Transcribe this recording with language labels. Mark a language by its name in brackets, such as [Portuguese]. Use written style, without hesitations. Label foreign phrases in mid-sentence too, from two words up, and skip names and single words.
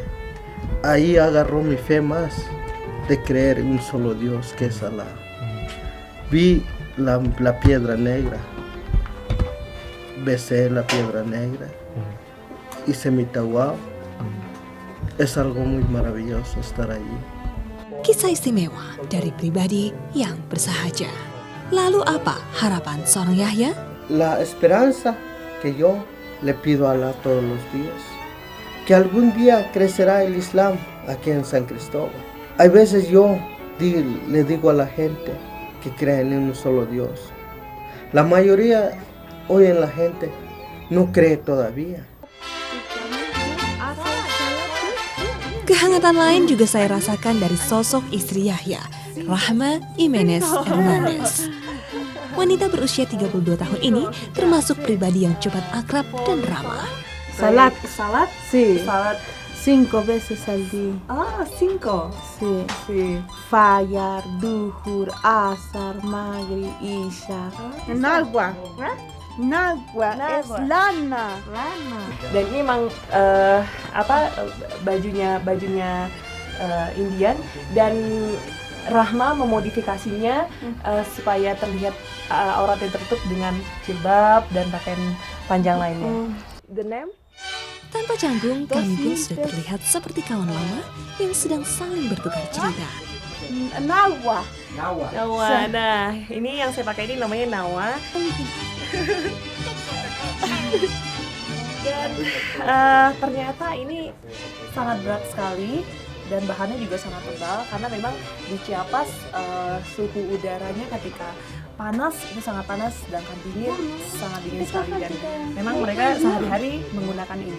[Spanish] Ahí agarró mi fe más de creer en un solo Dios que es Alá. Vi la piedra negra, besé la piedra negra, hice mi tawaf. Es algo muy maravilloso estar allí. [Indonesian] Kisah istimewa dari pribadi yang bersahaja. Lalu apa harapan seorang Yahya? [Spanish] La esperanza que yo le pido a Alá todos los días, que algún día crecerá el Islam aquí en San Cristóbal. Hay veces yo le digo a la gente que creen en un solo Dios. La mayoría hoy en la gente no cree todavía. [Indonesian] Kehangatan lain juga saya rasakan dari sosok istri Yahya, Rahma Jimenez Hernandez. Wanita berusia 32 tahun ini termasuk pribadi yang cepat akrab dan ramah. [Spanish] Salat. Salat? Sí, Salat. 5 veces al día. Ah, 5. Sí. Sí. [Arabic] Fajr, duhur, asar, maghrib, isya. [Spanish] Nagua. Nagua. Es lana. [Indonesian] Dan ini memang bajunya Indian, dan Rahma memodifikasinya supaya terlihat auratnya tertutup dengan jilbab dan pakaian panjang lainnya. [English] The name? [Indonesian] Tanpa canggung, kami pun sudah terlihat seperti kawan lama yang sedang saling bertukar cerita. [Spanish] Nagua. [Indonesian] Nawa. Nah, ini yang saya pakai ini namanya Nawa. Dan ternyata ini sangat berat sekali dan bahannya juga sangat tebal, karena memang di Chiapas suhu udaranya ketika panas itu sangat panas, sedangkan dingin sangat dingin sekali, dan memang mereka sehari-hari menggunakan ini.